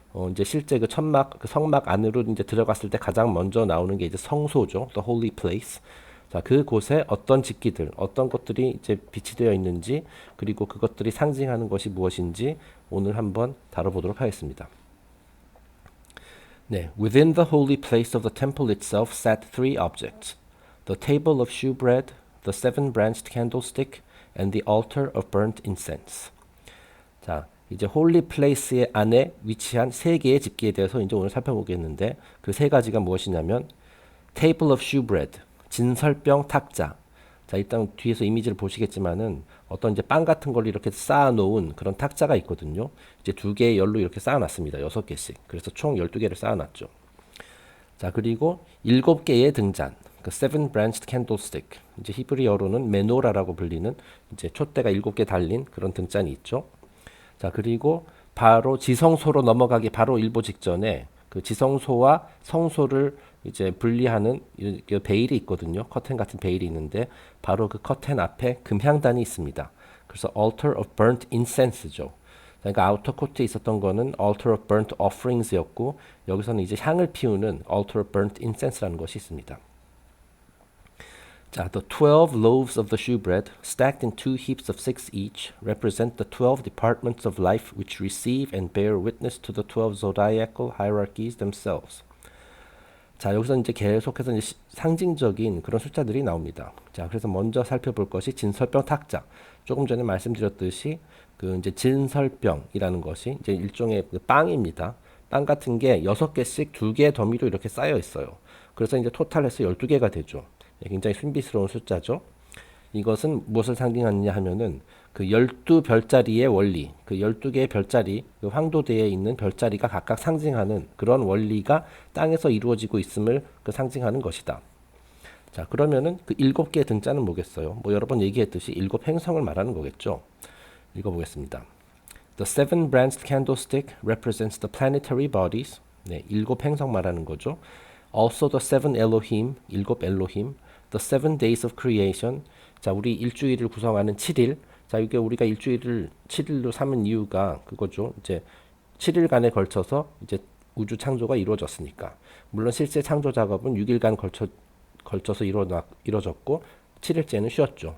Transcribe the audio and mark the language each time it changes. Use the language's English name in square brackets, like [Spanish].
[Korean] 이제 실제 그 천막, 그 성막 안으로 이제 들어갔을 때 가장 먼저 나오는 게 이제 성소죠. [English] The Holy Place. [Korean] 자, 그곳에 어떤 집기들, 어떤 것들이 이제 비치되어 있는지, 그리고 그것들이 상징하는 것이 무엇인지 오늘 한번 다뤄보도록 하겠습니다. [English] 네, within the holy place of the temple itself sat three objects: the table of shewbread, the seven-branched candlestick, and the altar of burnt incense. [Korean] 자, 이제 홀리 플레이스의 안에 위치한 세 개의 집기에 대해서 이제 오늘 살펴보겠는데 그 세 가지가 무엇이냐면 [English] table of shewbread, [Korean] 진설병 탁자. 자, 일단 뒤에서 이미지를 보시겠지만은 어떤 이제 빵 같은 걸 이렇게 쌓아 놓은 그런 탁자가 있거든요. 이제 두 개의 열로 이렇게 쌓아 놨습니다. 6개씩. 그래서 총 12개를 쌓아 놨죠. 자, 그리고 7개의 등잔. 그 [English] seven branched candlestick. [Korean] 이제 히브리어로는 메노라라고 불리는 이제 촛대가 7개 달린 그런 등잔이 있죠. 자, 그리고 바로 지성소로 넘어가기 바로 일보 직전에 그 지성소와 성소를 이제 분리하는 그 베일이 있거든요. 커튼 같은 베일이 있는데 바로 그 커튼 앞에 금향단이 있습니다. 그래서 [English] altar of burnt incense [Korean] 죠. 그러니까 아우터 코트에 있었던 거는 [English] altar of burnt offerings [Korean] 였고 여기서는 이제 향을 피우는 [English] altar of burnt incense [Korean] 라는 것이 있습니다. [English] 자, the 12 loaves of the shewbread, stacked in two heaps of 6 each, represent the 12 departments of life which receive and bear witness to the 12 zodiacal hierarchies themselves. [Korean] 자, 여기서 이제 계속해서 이제 상징적인 그런 숫자들이 나옵니다. 자, 그래서 먼저 살펴볼 것이 진설병 탁자. 조금 전에 말씀드렸듯이 그 이제 진설병이라는 것이 이제 일종의 그 빵입니다. 빵 같은 게 6개씩 2개의 더미로 이렇게 쌓여 있어요. 그래서 이제 토탈해서 12개가 되죠. 굉장히 신비스러운 숫자죠. 이것은 무엇을 상징하느냐 하면은 그 12별자리의 원리, 그 12개의 별자리, 그 황도대에 있는 별자리가 각각 상징하는 그런 원리가 땅에서 이루어지고 있음을 그 상징하는 것이다. 자, 그러면은 그 7개의 등자는 뭐겠어요? 뭐 여러 번 얘기했듯이 7행성을 말하는 거겠죠. 읽어보겠습니다. [English] The seven-branched candlestick represents the planetary bodies. [Korean] 네, 7행성 말하는 거죠. [English] Also the seven Elohim, [Korean] 7 엘로힘. [English] The 7 days of creation. [Korean] 자, 우리 일주일을 구성하는 7일. 자, 이게 우리가 일주일을 7일로 삼은 이유가 그거죠. 이제 7일간에 걸쳐서 이제 우주 창조가 이루어졌으니까. 물론 실제 창조 작업은 6일간 걸쳐서 이루어졌고 7일째는 쉬었죠.